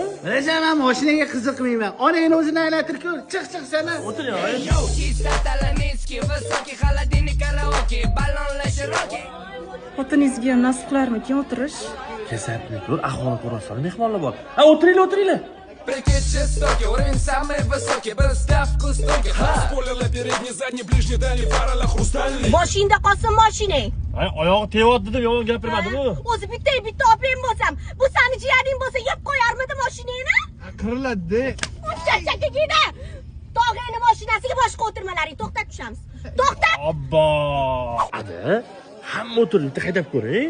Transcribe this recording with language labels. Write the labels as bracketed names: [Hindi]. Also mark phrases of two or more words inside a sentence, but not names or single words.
[Uzbek] Reja, men mashinaga qiziqmayman. Onangni o'zini aylantirib ko'r. Chiq sana. O'tiring, oyim. Xotiningizga ham nasib qilarmikin o'tirish? Kasabni ko'r, ahvoli ko'rasizlar, mehmonlar bor. Ha, o'tiringlar. [Russian] Прикид жестокий, уровень самый высокий, был ставку стойкий. Спойлерlar передний, задний, ближний, дальний, фарala хрустальный. [Uzbek] Moshinda qolsin mashinang. Ay, oyog'i teyapti dedim, yomon gapirmadimi? O'zi bitta opam bo'lsam, bu seni jiyaning bo'lsa yeb qo'yarmidi mashinangni? Qiriladi. Uchachakigida. Tog'ayni mashinasiga boshqa o'tirmalaring to'xtab tushamiz. To'xtab. Abbo! Ada, hamma o'tiring, bitta haydab ko'ring.